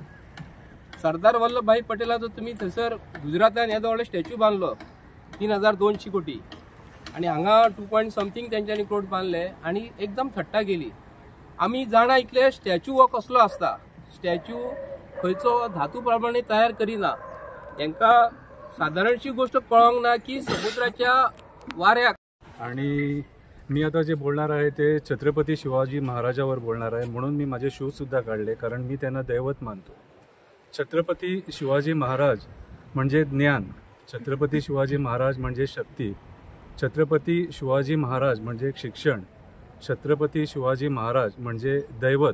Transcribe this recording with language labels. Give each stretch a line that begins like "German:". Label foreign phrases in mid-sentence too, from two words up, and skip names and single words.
Konkani: सरदार वल्लभभाई पटेलाचो तुमी थंयसर गुजरातान येदो व्हडलो स्टॅच्यू बांदलो 3200 कोटी, आणि हांगा 2 समथींग तेंच्यांनी करोड बांदले, आणि एकदम थट्टा केली. आमी जाणा इतले स्टॅच्यू हो कसलो आसता. स्टॅच्यू खंयचो धातू प्रमाणे तयार करिना. हांकां साधारणशी गोष्ट कळोंक ना की समुद्राच्या वाऱ्याक.
Marathi: आणि मी आता जे बोलणार आहे ते छत्रपती शिवाजी महाराजावर बोलणार आहे, म्हणून मी माझे शूज सुद्धा काढले, कारण मी त्यांना दैवत मानतो. छत्रपती शिवाजी महाराज म्हणजे ज्ञान, छत्रपती शिवाजी महाराज म्हणजे शक्ती, छत्रपती शिवाजी महाराज म्हणजे शिक्षण, छत्रपती शिवाजी महाराज म्हणजे दैवत.